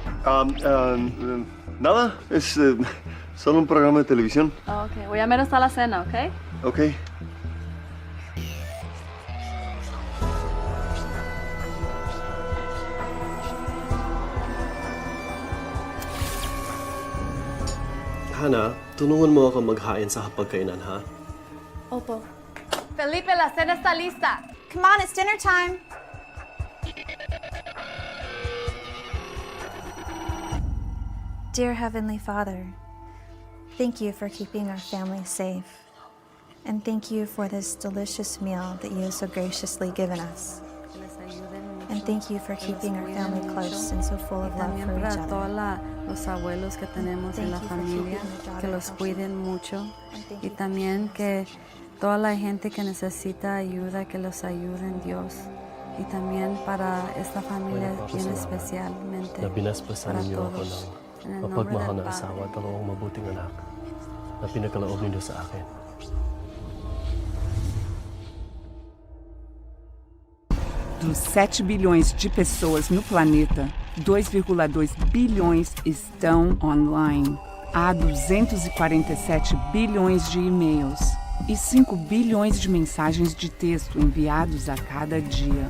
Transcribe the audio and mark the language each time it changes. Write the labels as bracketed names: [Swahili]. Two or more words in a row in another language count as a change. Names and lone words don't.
[Spanish] Nada, es solo un programa de televisión. Oh, ok, voy a ver hasta la cena, ¿ok? Ok. [Filipino] Hana, tulungan mo ako maghain sa hapagkainan, ha? Opo. [Spanish] Felipe, la cena está lista. [English] Come on, it's dinner time. Dear Heavenly Father, thank you for keeping our family safe. And thank you for this delicious meal that you have so graciously given us. And thank you for keeping our family close and so full of love for each [Spanish] También para [English] other. [Spanish] todos los abuelos que tenemos en la [English] Thank you for [Spanish] familia, [English] keeping the [Spanish] que [English] daughter [Spanish] los [English] healthy. [Spanish] cuiden mucho. [English] And thank [Spanish] Y [English] you [Spanish] también que toda la gente que necesita ayuda, que los ayuden Dios. Y también para esta familia bien especialmente, [Filipino] Na binasbasan [Spanish] para [Filipino] ninyo ako [Spanish] todos. [Filipino] ng [Spanish] En el nombre [Filipino] mapagmahal [Spanish] del [Filipino] na [Spanish] Padre. [Filipino] asawa at dalawang mabuting anak na pinagkaloob ninyo sa akin. [Portuguese] Dos 7 bilhões de pessoas no planeta, 2,2 bilhões estão online. Há 247 bilhões de e-mails e 5 bilhões de mensagens de texto enviados a cada dia.